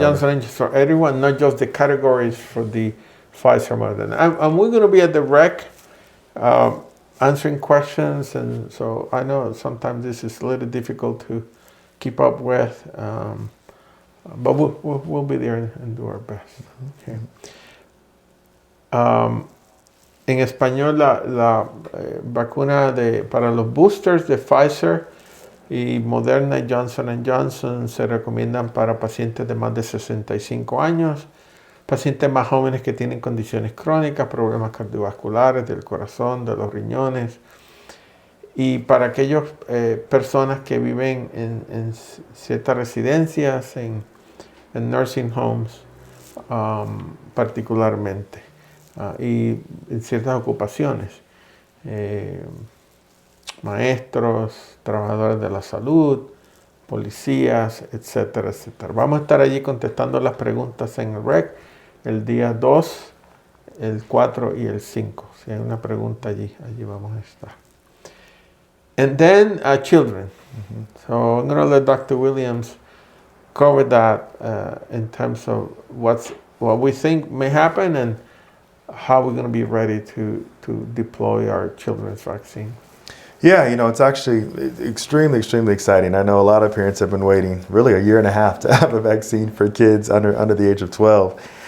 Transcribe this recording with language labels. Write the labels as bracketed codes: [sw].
[en] Johnson & Johnson for everyone, not just the categories for the Pfizer Moderna. And we're going to be at the rec answering questions. And so I know sometimes this is a little difficult to keep up with. But we'll be there and do our best. Okay. [es] En español, la vacuna para los boosters de Pfizer y Moderna y Johnson & Johnson se recomiendan para pacientes de más de 65 años, pacientes más jóvenes que tienen condiciones crónicas, problemas cardiovasculares del corazón, de los riñones, y para aquellas personas que viven en ciertas residencias, en nursing homes particularmente. Y en ciertas ocupaciones, maestros, trabajadores de la salud, policías, etcétera, etcétera. Vamos a estar allí contestando las preguntas en el REC el día 2, el 4 y el 5. Si hay una pregunta allí vamos a estar. [en] And then children. Mm-hmm. So I'm going to let Dr. Williams cover that in terms of what we think may happen and how we're going to be ready to deploy our children's vaccine. Yeah, it's actually extremely, extremely exciting. I know a lot of parents have been waiting really a year and a half to have a vaccine for kids under the age of 12.